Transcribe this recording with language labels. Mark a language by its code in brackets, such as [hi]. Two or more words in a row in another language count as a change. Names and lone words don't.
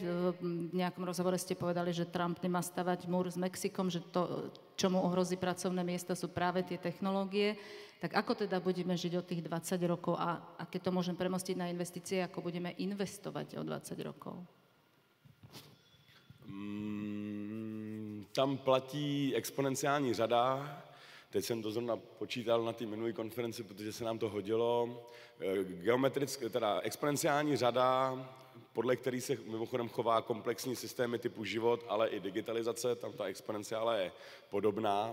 [sk] V nejakom rozhovore ste povedali, že Trump nemá stavať múr s Mexikom, že to, čo mu ohrozí pracovné miesta, sú práve tie technológie. Tak ako teda budeme žiť o tých 20 rokov a keď to môžem premostiť na investície, ako budeme investovať o 20 rokov? [cs] Tam platí exponenciální řada. Teď jsem to zrovna počítal na té minulé konferenci, protože se nám to hodilo. Teda exponenciální řada, podle který se mimochodem chová komplexní systémy typu život, ale i digitalizace, tam ta exponenciála je podobná.